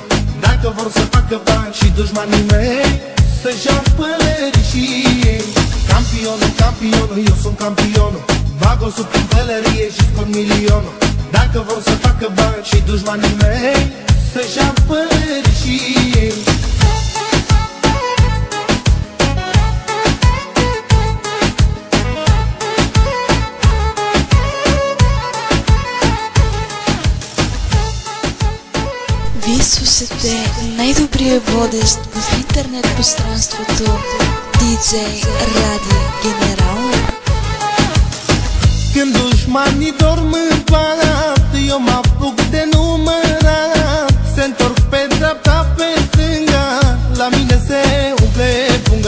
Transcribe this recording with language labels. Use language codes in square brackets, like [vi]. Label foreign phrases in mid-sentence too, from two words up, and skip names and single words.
[ro] Dacă vor să facă bani și dușmanii mei să-și ia pălării și ei. Campionul, campionul, eu sunt campionul. Bag 100 în pălărie și scot milionul. Dacă vor să facă bani și dușmanii mei să-și ia pălării și ei. [bg] Вие слушате най-добрия водещ в интернет пространството DJ Radi General. [ro] Când dușmanii dorm în palat, eu mă apuc de numărat. Se întorc pe dreapta, pe stânga, la mine se umple punga.